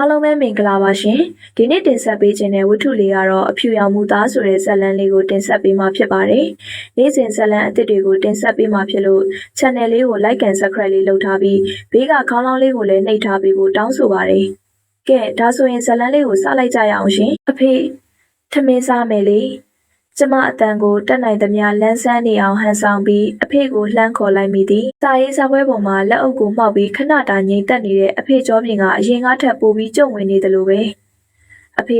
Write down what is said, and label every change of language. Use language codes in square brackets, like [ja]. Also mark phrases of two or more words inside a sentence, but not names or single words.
[my] အားလုံးပဲမင်္ဂလာပါရှင်ဒီနေ့တင်ဆက်ပေးခြင်းတဲ့ဝတ္ထုလေးကတော့အဖြူရောင်မူသားဆိုတဲ့ဇာတ်လမ်းလေးကိုတင်ဆက်ပေးမှာဖြစ်ပါတယ်နေ့စဉ်ဇာတ်လမ်းအသစ်တွေကိုတင်ဆက်ပေးမှာဖြစ်လို့ channel လေးကို [en] like and subscribe [my] လေးလုပ်ထားပြီးဘေးကခေါင်းလောင်းလေးကိုလည်းနှိပ်ထားပေးဖို့တောင်းဆိုပါတယ်ကဲဒါဆိုရင်ဇာတ်လမ်းလေးကိုစလိုက်ကြရအောင်ရှင်အဖေထမင်း စားမယ်လေကျမအတန်ကိုတက်နိုင်သမျှလန်းဆန်းနေအောင်ဟန်ဆောင်ပြီးအဖေကိုလှမ်းခေါ်လိုက်မိသည်။စာရေးစာပွဲပေါ်မှာလက်အုပ်ကိုမှောက်ပြီးခဏတာငြိမ်သက်နေတဲ့အဖေကျော်ပြင်ကအရင်ကထပ်ပိုပြီးကြုံဝင်နေတယ်လို့ပဲ။အဖေ